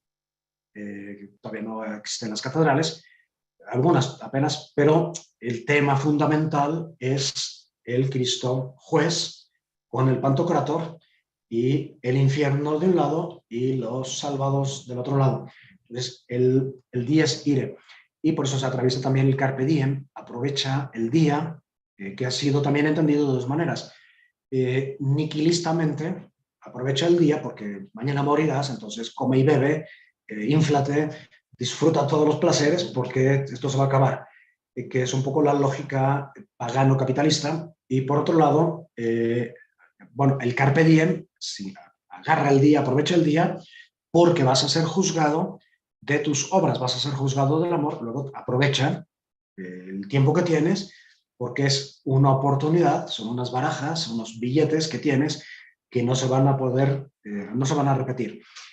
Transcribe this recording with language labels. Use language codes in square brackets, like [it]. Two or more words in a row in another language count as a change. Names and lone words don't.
[es] Todavía no existen las catedrales, algunas apenas, pero el tema fundamental es el Cristo juez con el Pantocrátor y el infierno de un lado y los salvados del otro lado. Entonces, el [la] dies irae. [es] Y por eso se atraviesa también el [la] carpe diem, [es] aprovecha el día, que ha sido también entendido de dos maneras. Niquilistamente, aprovecha el día porque mañana morirás, entonces come y bebe, inflate, disfruta todos los placeres porque esto se va a acabar, que es un poco la lógica pagano-capitalista. Y por otro lado, bueno, el [la] carpe diem, [es] sí, agarra el día, aprovecha el día, porque vas a ser juzgado de tus obras, vas a ser juzgado del amor, luego aprovecha el tiempo que tienes, porque es una oportunidad, son unas barajas, unos billetes que tienes que no se van a poder, no se van a repetir.